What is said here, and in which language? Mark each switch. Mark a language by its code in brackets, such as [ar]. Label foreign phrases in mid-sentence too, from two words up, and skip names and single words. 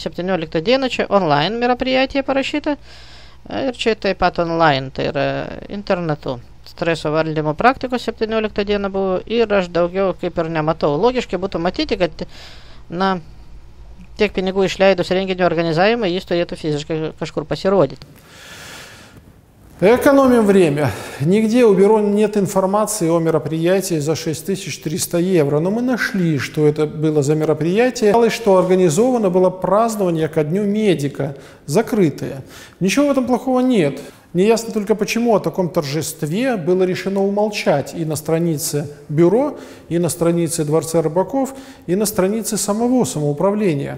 [lt] 17 dieną čia online meraprijatėje parašyta ir čia taip pat online, tai yra internetu. Streso valdymo praktikos 17 dieną buvo ir aš daugiau kaip ir nematau. Logiškai būtų matyti, kad, tiek pinigų išleidus renginio organizavimą, jis turėtų fiziškai kažkur pasirodyti. [ru] Экономим время. Нигде у бюро нет информации о мероприятии за 6300 евро, но мы нашли, что это было за мероприятие. Оказалось, что организовано было празднование ко Дню медика, закрытое. Ничего в этом плохого нет. Неясно только, почему о таком торжестве было решено умолчать и на странице бюро, и на странице Дворца рыбаков, и на странице самого самоуправления.